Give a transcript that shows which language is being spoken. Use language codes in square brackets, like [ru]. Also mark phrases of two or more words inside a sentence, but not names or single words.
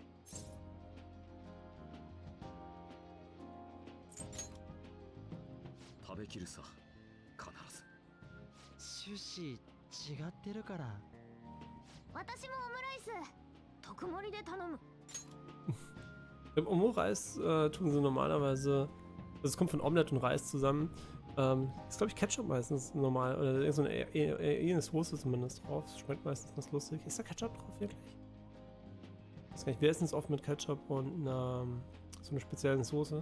[ja] 食べきるさ、必ず。趣旨違ってるから。私もオムライス特盛りで頼む。 [de] Omo-Reis tun sie normalerweise, das kommt von Omelette und Reis zusammen. Ist glaube ich Ketchup meistens normal, oder irgend so eine Soße zumindest drauf. Das schmeckt meistens ganz lustig. Ist da Ketchup drauf wirklich? Ich weiß gar nicht, wir essen es oft mit Ketchup und so einer speziellen Soße.